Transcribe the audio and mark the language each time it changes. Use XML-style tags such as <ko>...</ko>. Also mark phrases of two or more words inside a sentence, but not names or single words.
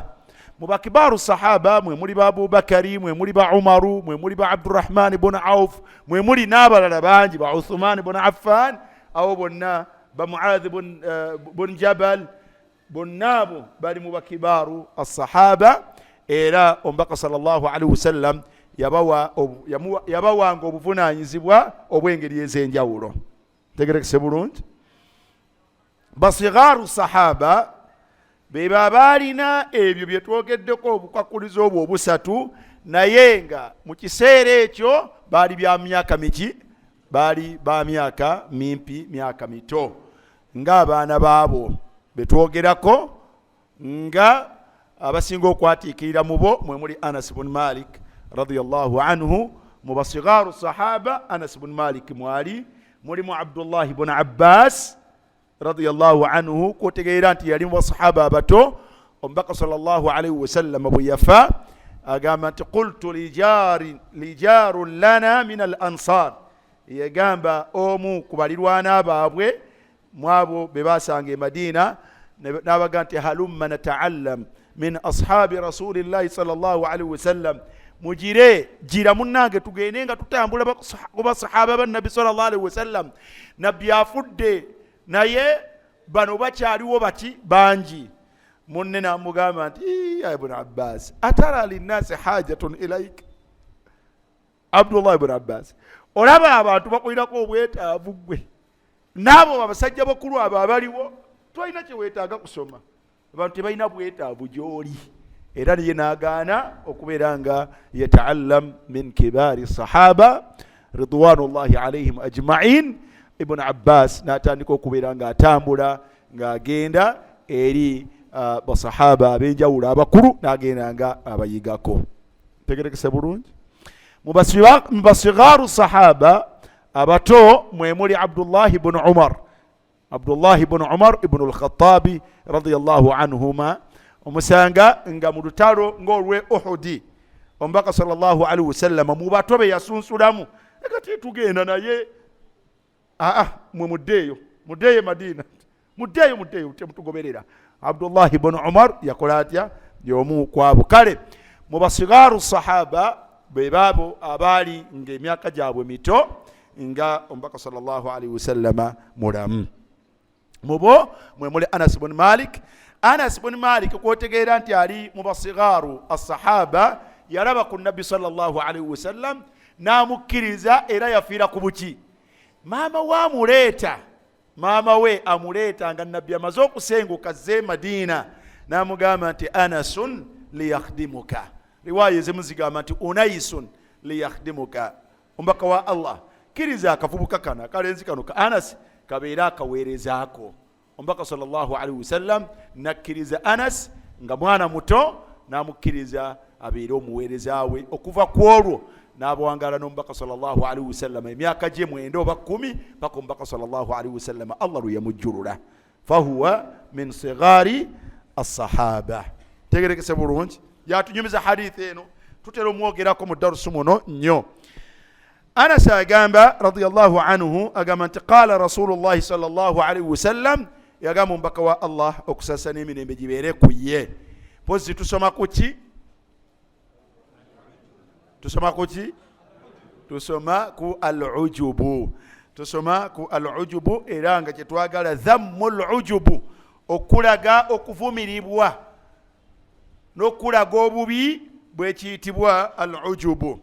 <lg>Mu</lg> <ar>كبار صحابة</ar> <lg>mwe muli ba Abubakari, mwe muli ba Umaru, mwe muli ba Abdurrahman ibn Auf, mwe muli n'abalala bangi ba Uthman ibn Affan, abo bonna ba Muadh ibn Jabal, bonna abo bali mu</lg> <ar>كبار الصحابة.</ar> <lg>Era omubaka</lg> <ar>صلى الله عليه وسلم</ar> <lg>yabawanga obuvunaanyizibwa obw'engeri ez'enjawulo. Tegerekese bulungi.</lg> <ar>صغار صحابة</ar> <lg>beba balina ebyo bye twogeddeko obukwakulizo obwo obusatu, naye nga mu kiseera ekyo baali bya myaka miki? Baali ba myaka mimpi, myaka mito, ng'abaana baabo betwogerako, nga abasinga okwatiikirira mu bo mwe muli Anas ibn Malik</lg> <ar>رضي الله عنه.</ar> <lg>Mu</lg> <ar>صغار صحابة</ar> <lg>Anas ibn Malik mwali, mulimu Abdullah ibn Abbas</lg> <ar>رضي الله عنه,</ar> <lg>kwotegeera nti yali mu basahaba abato. Omubaka</lg> <ar>صلى الله عليه وسلم</ar> <lg>bwe yafa agamba nti</lg> <ar>قلت لجار لنا من الأنصار,</ar> <lg>yagamba omu ku balirwana baabwe mwabo be basanga e Madina, n'abaga nti</lg> <ar>هلم نتعلم من أصحاب رسول الله صلى الله عليه وسلم,</ar> <lg>mujire jira munnange tugende nga tutambula ku basahaba ba Nabi</lg> <ar>صلى الله عليه وسلم.</ar> <lg>Nabbi afudde naye bano bakyaliwo bati bangi. Munne n'amugamba nti</lg> <ar>يا ابن عباس أترى للناس حاجة إليك.</ar> <lg>Abdullah ibn Abbas, olaba abantu bakulirako obwetaavu gwe, n'abo abasajja bakulu abo abaliwo twalina kye weetaaga kusoma, abantu tebalina bwetaavu gy'oli. Era niye n'agaana okubeera nga</lg> <ar>يتعلم من كبار الصحابة رضوان الله عليهم أجمعين.</ar> <lg>Ibn Abbas n'atandika okubeera ng'atambula ng'agenda eri basahaba ab'enjawulo abakulu, n'agenda nga abayigako. Tegerekese bulungi. Mu</lg> <ar>صغار صحابة</ar> <lg>abato mwe muli Abdullah ibn Umar, Abdullah ibn Umar ibn al-Khattabi</lg> <ar>رضي الله عنهما.</ar> <lg>Omusanga nga mu lutalo ng'olwe Uhudi omubaka</lg> <ar>صلى الله عليه وسلم</ar> <lg>mu bato be yasunsulamu, ekati tugenda naye mwe muddeeyo Madina, muddeeyo temutugoberera. Abdullah ibn Umar yakola atya? Y'omu kwabo. Kale mu</lg> <ar>صغار صحابة</ar> <lg>be baabo abaali ng'emyaka gyabwe mito nga omubaka</lg> <ar>صلى الله عليه وسلم</ar> <lg>mulamu. Mubo mwe muli Anas ibn Malik. Anas ibn Malik kwotegeera nti ali mu</lg> <ar>صغار الصحابة,</ar> <lg>yalaba ku Nabbi</lg> <ar>صلى الله عليه وسلم</ar> <lg>n'amukkiriza, era yafiira ku buki? Maama we amuleeta nga Nabbi amaze okusenguka azze Madina, n'amugamba nti</lg> <ar>أنس ليخدمك.</ar> <lg>Riwaya ezimu zigamba nti</lg> <ar>أنيس ليخدمك.</ar> <lg>Omubaka wa Allah, kkiriza akavubuka kano akalenzi kano ka Anas kabeera akaweerezaako. Omubaka</lg> <ar>صلى الله عليه وسلم</ar> <lg>nakkiriza Anas nga mwana muto, n'amukkiriza abeere omuweereza we. Okuva ku olwo n'abawangaala n'omubaka</lg> <ar>صلى الله عليه وسلم</ar> <lg>emyaka gye 9 oba 10 paka omubaka</lg> <ar>صلى الله عليه وسلم</ar> <lg>Allah lwe yamujjulula.</lg> <ar>فهو من صغار الصحابة.</ar> <lg>Tegerekese bulungi. Yatunyumiza hadithi eno tutera omwogerako mu darusu muno nnyo. Anas agamba</lg> <ar>رضي الله عنه</ar> <lg>agamba nti</lg> <ar>قال رسول الله صلى الله عليه وسلم,</ar> <lg>yagamba omubaka wa Allah okusasa n'emirembe gibeere ku ye. Pozi tusoma kuki? Tusoma kuki? Tusoma ku al-ujubu. Tusoma ku al-ujubu, era nga kyetwagala</lg> <ar>ذم العجب,</ar> <lg>okulaga okuvumiribwa n'okulaga obubi bwe kiyitibwa al-ujubu.</lg>